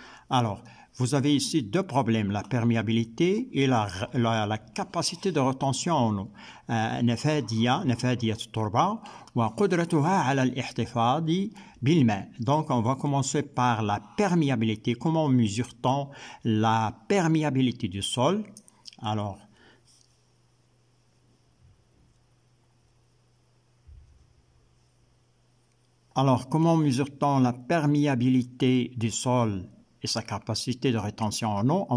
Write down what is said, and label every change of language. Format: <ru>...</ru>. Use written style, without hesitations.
<fr>Alors, vous avez ici deux problèmes, la perméabilité et la capacité de rétention en eau.</fr> <ar>نفاذية التربة وقدرتها على الاحتفاظ بالماء.</ar> <fr>Donc, on va commencer par la perméabilité. Comment mesure-t-on la perméabilité du sol? Alors, comment mesure-t-on la perméabilité du sol et sa capacité de rétention en eau?</fr>